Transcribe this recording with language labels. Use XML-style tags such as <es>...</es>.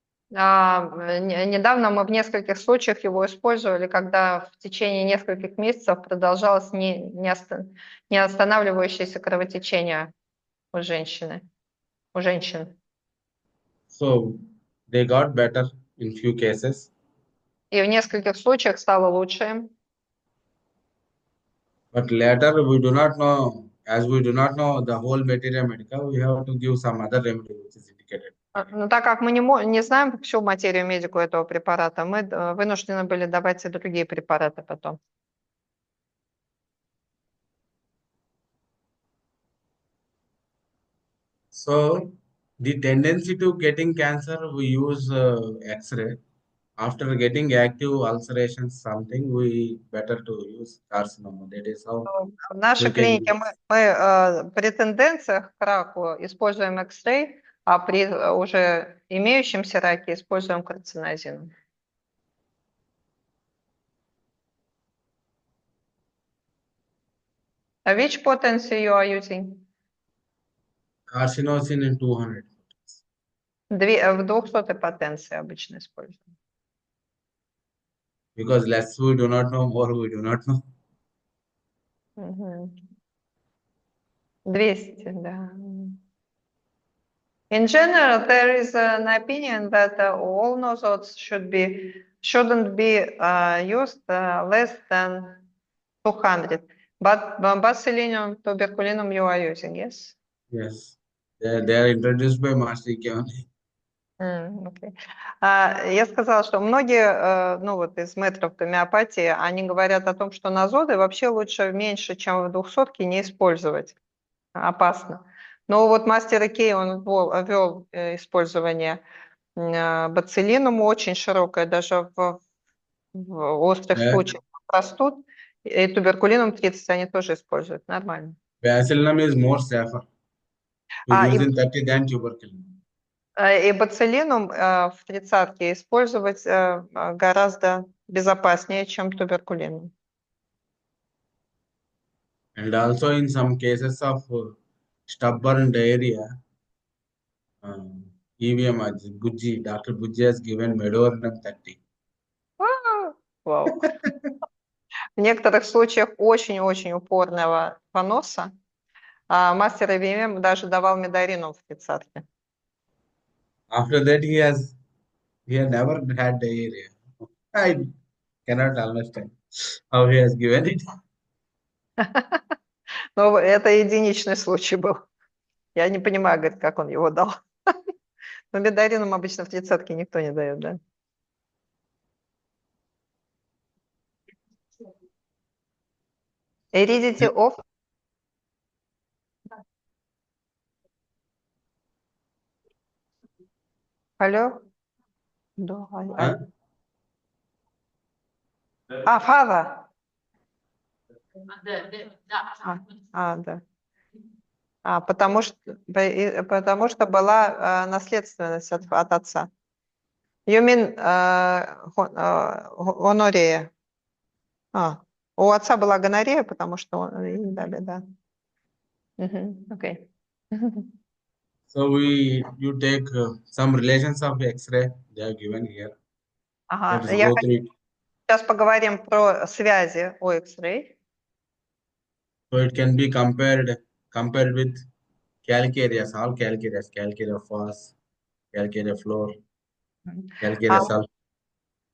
<ru>Недавно мы в нескольких случаях его использовали, когда в течение нескольких месяцев продолжалось не останавливающееся кровотечение у женщины.</ru> <en>So they got better in few cases.</en> <ru>И в нескольких случаях стало лучше.</ru> <en>But later we do not know, as we do not know the whole Materia Medica, we have to give some other remedy which is indicated.</en> <ru>Но так как мы не знаем всю материю медику этого препарата, мы вынуждены были давать и другие препараты потом.</ru> <en>So the tendency to getting cancer, we use X-ray. After getting active ulcerations, something we better to use carcinoma. That is how</en> <ru>В нашей</ru> <en>we can</en> <ru>клинике</ru> <en>use.</en> <ru>мы при тенденциях к раку используем X-ray, а при уже имеющемся раке используем карцинозин.</ru> <en>Which potency you are using? Carcinosin in 200.</en> <ru>В 200 потенции обычно используем.</ru> <en>Because less we do not know, more we do not know.</en> <ru>200, да.</ru> <en>In general, there is an opinion that all nozodes shouldn't be used less than 200. But botulinum tuberculinum you are using, yes? Yes. They are introduced by Master only. Okay.</en> <ru>Я сказала, что многие, ну вот из мэтров гомеопатии, они говорят о том, что нозоды вообще лучше меньше, чем в 200 не использовать. Опасно. Но вот мастер Икей, он ввел использование боцилинума очень широкое, даже в острых</ru> <en>Yeah.</en> <ru>случаях простуд. И туберкулинум 30 они тоже используют. Нормально.</ru> <en>Bacillinum is more safer to use in 30 than tuberculin.</en> <ru>И боцилинум в тридцатке использовать гораздо безопаснее, чем туберкулинум.</ru> <en>And also in some cases of stubborn diarrhea, EVM, Dr. Bujji has given Medorinum 30.</en> <ru>Вау. В некоторых случаях очень-очень упорного поноса мастер ИВМ даже давал медаринум в тридцатке.</ru> <en>After that, he had never had diarrhea. I cannot understand how he has given it.</en> <ru>Но это единичный случай был. Я не понимаю, говорит, как он его дал. Но медаринум обычно в тридцатке никто не дает, да?</ru> <en>Aridity of?</en> <ru>Алло? Да. Фава. Да. Потому что была наследственность от отца.</ru> <en>You mean гонорея?</en> <ru>У отца была гонорея, потому что он дали, да.</ru> <en>Okay. So you take some relations of X-ray. They are given here. Let us go through it.</en> <ru>Сейчас поговорим про связи у X-ray.</ru> <en>So it can be compared with calcareous, all calcareous, calcarea phos, calcarea fluor, calcarea sulfur.</en>